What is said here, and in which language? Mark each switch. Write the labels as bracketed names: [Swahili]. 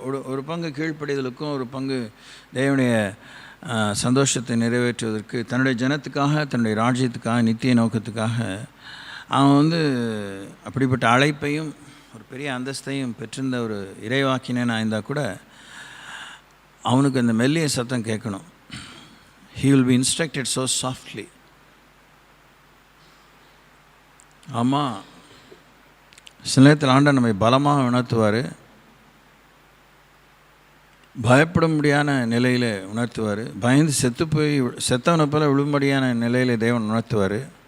[Tamil] ஒரு பங்கு கீழ்ப்படிதலுக்கும் ஒரு பங்கு தேவனுடைய சந்தோஷத்தை நிறைவேற்றுவதற்கு, தன்னுடைய ஜனத்துக்காக, தன்னுடைய ராஜ்யத்துக்காக, நித்திய நோக்கத்துக்காக அவன் அப்படிப்பட்ட அழைப்பையும் ஒரு பெரிய அந்தஸ்தையும் பெற்றிருந்த ஒரு இறைவாக்கினேன் இருந்தால் கூட அவனுக்கு அந்த மெல்லிய சத்தம் கேட்கணும். [English] he will be instructed so softly. [Tamil] ஆமாம், சில நேரத்தில் ஆண்டவர் நம்மை பலமாக உணர்த்துவார், பயப்பட முடியாத நிலையில் உணர்த்துவார், பயந்து செத்தவனை போல விழும்படியான நிலையில் தேவன் உணர்த்துவார்.